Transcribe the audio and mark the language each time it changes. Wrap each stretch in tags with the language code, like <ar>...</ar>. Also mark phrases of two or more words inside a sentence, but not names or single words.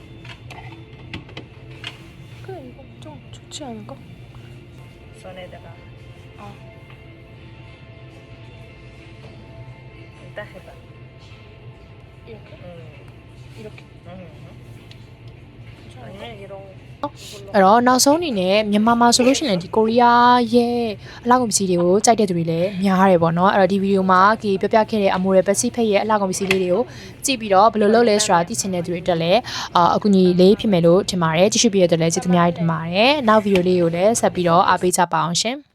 <ko>그래, 이거 좀 좋지 않을까? 손에다가 아, 일단 해봐. 이렇게? 이렇게. 괜찮아? 아니면 이런</ko> <my>အဲ့တော့နောက်ဆုံးအနေနဲ့မြန်မာမှာဆိုလို့ရှိရင်ဒီကိုရီးယားရဲ့အလှကုန်ပစ္စည်းတွေကိုကြိုက်တဲ့သူတွေလည်းများရတယ်ပေါ့နော်အဲ့တော့ဒီဗီဒီယိုမှာပြောပြခဲ့တဲ့အမိုရယ်ပစိဖိတ်ရဲ့အလှကုန်ပစ္စည်းလေးတွေကိုကြည့်ပြီးတော့ဘယ်လိုလုပ်လဲဆိုတာသိချင်တဲ့သူတွေတက်လည်းအကူအညီလေးဖြစ်မယ်လို့ထင်ပါတယ်ကြည့်ရှုပြီးရတဲ့လည်းကျေးဇူးများတင်ပါတယ်နောက်ဗီဒီယိုလေးကိုလည်းဆက်ပြီးတော့အားပေးကြပါအောင်ရှင်</my>